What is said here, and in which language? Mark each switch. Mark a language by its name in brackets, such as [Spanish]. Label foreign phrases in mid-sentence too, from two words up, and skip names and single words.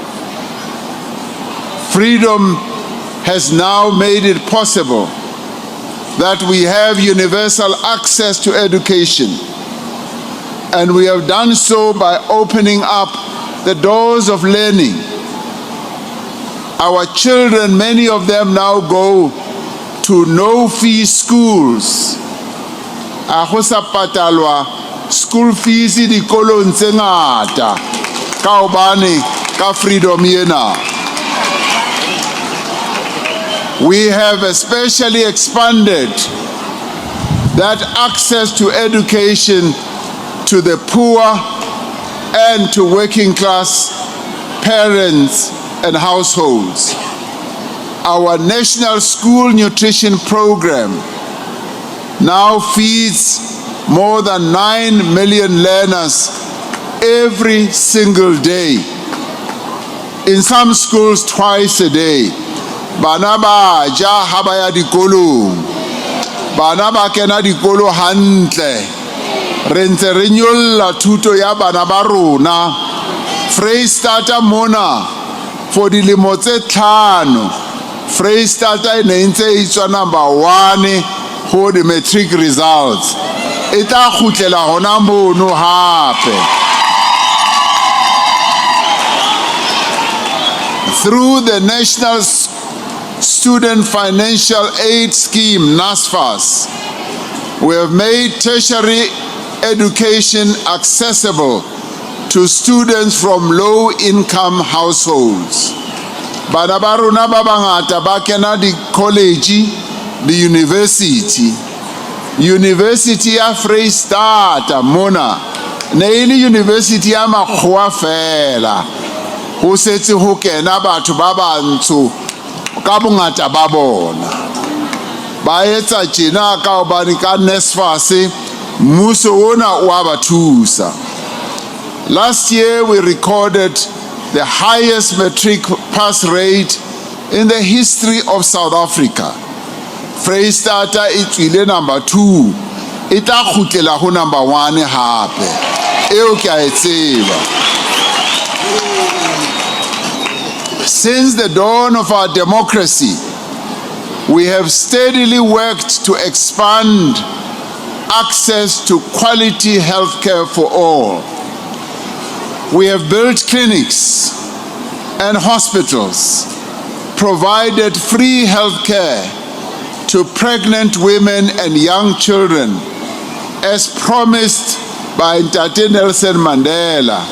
[English] Freedom has now made it possible that we have universal access to education, and we have done so by opening up the doors of learning. Our children, many of them now go to no-fee schools. [Southern Sotho] Go sa patalwa [English] school fees [Southern Sotho] dikolong tse ngata ka hobane ka freedom ena. [English] We have especially expanded that access to education to the poor and to working class parents and households. Our national school nutrition program now feeds more than 9 million learners every single day. In some schools, twice a day. [Southern Sotho] Bana ba ja ha ba ya dikolong, bana ba kena dikolo hantle, re ntse re nyolla thuto ya bana ba rona. Freistata mona for dilemo tse 5, Freistata e ne ntse e tswa number 1 [English] for the matric results. [Southern Sotho] E tla khutlela hona mono hape. [English] Through the National Student Financial Aid Scheme, NSFAS, we have made tertiary education accessible to students from low-income households. [Southern Sotho] Bana ba rona ba bangata ba kena di college, di university. University ya Freistata mona, ne ile university ya makgowa fela. Ho setse ho kena batho ba bantsho ka bongata ba bona. Ba etsa tjena ka hobane ka NSFAS mmuso ona wa ba thusa. [English] Last year we recorded the highest matric pass rate in the history of South Africa. [Southern Sotho] Freistata e tswile number 2. E tla khutlela ho number 1 hape. Eo ke a e tseba. [English] Since the dawn of our democracy, we have steadily worked to expand access to quality healthcare for all. We have built clinics and hospitals, provided free healthcare to pregnant women and young children, as promised by Ntate Nelson Mandela.